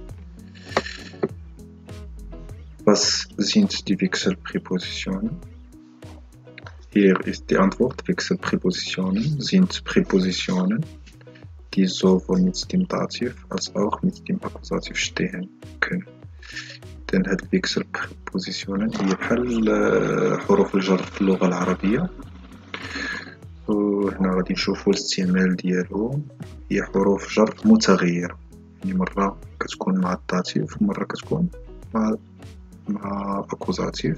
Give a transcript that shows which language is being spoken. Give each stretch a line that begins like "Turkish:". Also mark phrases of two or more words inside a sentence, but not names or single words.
German: Was sind die Wechselpräpositionen? Hier ist die Antwort. Wechselpräpositionen sind Präpositionen, die sowohl mit dem Dativ als auch mit dem Akkusativ stehen können.
Arabic: لأن هاد
German: Wechselpräpositionen
Arabic: هي بحال حروف الجر في اللغة العربية، وهنا غادي نشوفو الاستعمال ديالهم. هي حروف جر متغيرة، يعني مرة كتكون مع الداتيف ومرة كتكون مع أكوزاتيف.